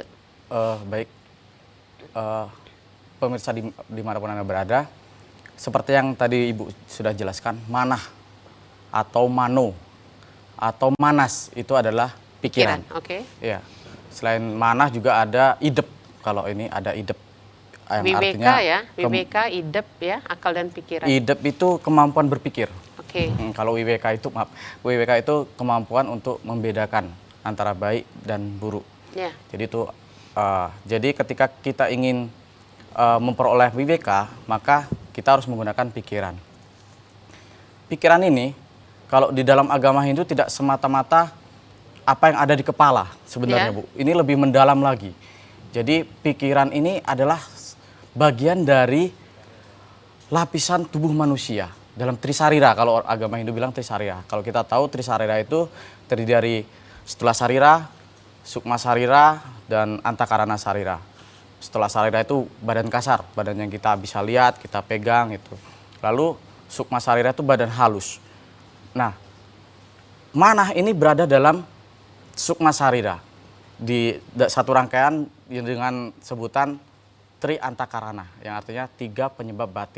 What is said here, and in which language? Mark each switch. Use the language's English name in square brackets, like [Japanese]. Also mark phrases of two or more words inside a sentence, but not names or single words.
[Indonesian] Baik, pemirsa dimanapun Anda berada, seperti yang tadi Ibu sudah jelaskan, manah atau mano atau manas itu adalah pikiran. Oke. Ya, selain manah juga ada idep. Kalau ini ada idep. Wibeka ya, wibeka, idep ya, akal dan pikiran. Idep itu kemampuan berpikir. Oke. Kalau wibeka itu kemampuan untuk membedakan antara baik dan buruk. Ya. Jadi itu, jadi ketika kita ingin memperoleh wibeka, maka kita harus menggunakan pikiran. Pikiran ini, kalau di dalam agama Hindu tidak semata-mata apa yang ada di kepala sebenarnya, Bu. Ini lebih mendalam lagi. Jadi pikiran ini adalah bagian dari lapisan tubuh manusia dalam trisarira. Kalau agama Hindu bilang trisarira. Kalau kita tahu trisarira itu terdiri dari setula sarira, sukma sarira, dan antakarana sarira. Setelah sarira itu badan kasar, badan yang kita bisa lihat, kita pegang itu. Lalu sukma sarira itu badan halus. Nah, manah ini berada dalam sukma sarira di satu rangkaian dengan sebutan tri antakarana, yang artinya 3 penyebab batin.